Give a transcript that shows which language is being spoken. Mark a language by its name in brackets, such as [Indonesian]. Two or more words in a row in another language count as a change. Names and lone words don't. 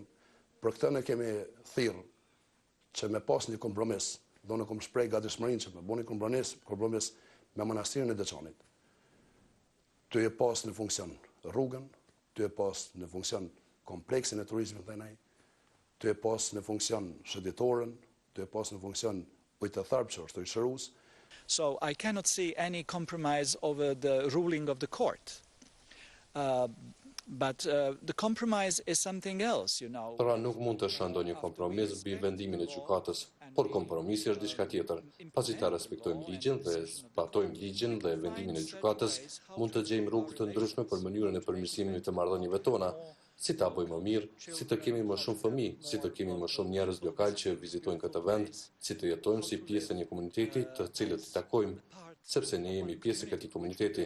[Albanian] Për këtë ne kemi thirrë që me pas një kompromis, do në kom shprej gatishmërinë që me bëni kompromis me manastirin e Deçanit. Të e pas në funksion rrugën, të e pas në funksion kompleksin e turizmit të nej, të e pas në funksion shëditorën, të e pas në funksion ujtëtharp që është ujtëshërus. [English] So I cannot see any compromise over the ruling of the court. But the compromise is something else, you know. [Albanian] Pra nuk mund të shëndoj një kompromis mbi vendimin e gjykatës, por kompromisi është diçka tjetër. Pasi ta respektojmë ligjin dhe zbatojmë ligjin dhe vendimin e gjykatës, mund të gjejmë rrugë të ndryshme për mënyrën e përmirësimit të marrëdhënieve tona, si ta bëjmë më mirë, si të kemi më shumë fëmijë, si të kemi më shumë njerëz lokal që vizitojnë këtë vend, si të jetojmë si pjesë e një komuniteti të cilët i takojmë, sepse ne jemi pjesë e këtij komuniteti.